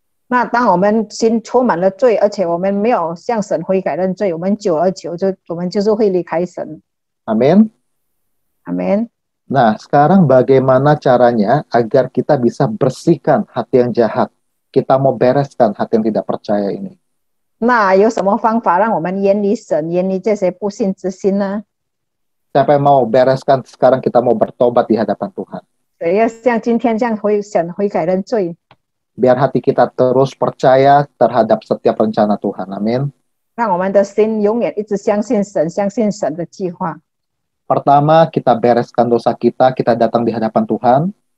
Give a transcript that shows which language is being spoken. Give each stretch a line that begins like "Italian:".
Chinese: 那当我们心充满了罪，而且我们没有向神悔改认罪，我们久而久我们就是会离开神。
Indonesian: Amin. Amin. Nah, sekarang bagaimana caranya agar kita bisa bersihkan hati yang jahat? Kita mau bereskan hati yang tidak percaya ini.
Chinese: 那有什么方法让我们远离神，远离这些不信之心呢？
Indonesian: Siapa yang mau bereskan sekarang kita mau bertobat di hadapan Tuhan?
Chinese: 谁要像今天这样神悔改认罪？
Indonesian: Biar hati kita terus percaya terhadap setiap rencana Tuhan. Amin.
Chinese: 让我们的心永远一直相信神，相信神的计划。
Indonesian: Pertama, kita bereskan dosa kita datang di hadapan Tuhan.